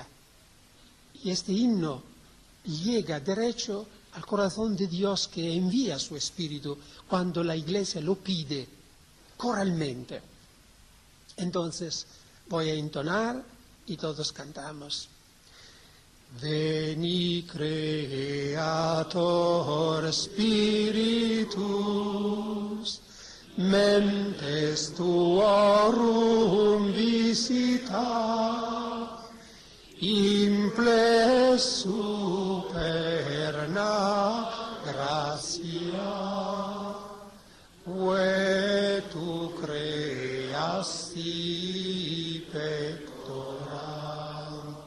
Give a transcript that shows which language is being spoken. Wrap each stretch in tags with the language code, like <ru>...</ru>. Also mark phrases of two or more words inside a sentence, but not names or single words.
<es>Y este himno llega derecho al corazón de Dios, que envía su Espíritu cuando la Iglesia lo pide coralmente. Entonces voy a entonar y todos cantamos.</es> <la>Veni Creator Spiritus, mentes tuorum visita, imple superna gratia, ve tu creasti pectora,</la>